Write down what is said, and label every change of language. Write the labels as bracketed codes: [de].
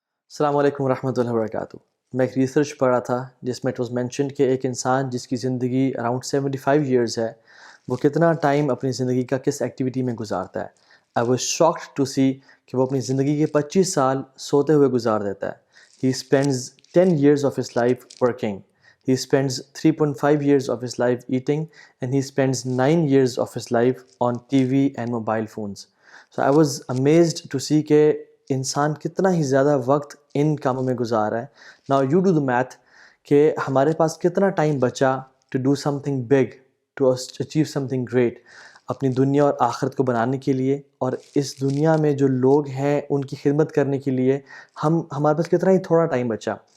[ur] السلام علیکم ورحمۃ اللہ وبرکاتہ۔ میں ایک ریسرچ پڑھ رہا تھا جس میں [en] it was mentioned [ur] کہ ایک انسان جس کی زندگی اراؤنڈ 75 ایئرز ہے، وہ کتنا ٹائم اپنی زندگی کا کس ایکٹیویٹی میں گزارتا ہے۔ [en] I was shocked to see [ur] کہ وہ اپنی زندگی کے 25 سال سوتے ہوئے گزار دیتا ہے۔ [en] He spends 10 years of his life working. He spends 3.5 years of his life eating, and he spends 9 years of his life on TV and mobile phones. So I was amazed to see [ur] کہ انسان کتنا ہی زیادہ وقت ان کاموں میں گزار رہا ہے۔ [en] Now you do the math [ur] کہ ہمارے پاس کتنا ٹائم بچا [en] to do something big, to achieve something great، [ur] اپنی دنیا اور آخرت کو بنانے کے لیے، اور اس دنیا میں جو لوگ ہیں ان کی خدمت کرنے کے لیے ہمارے پاس کتنا ہی تھوڑا ٹائم بچا۔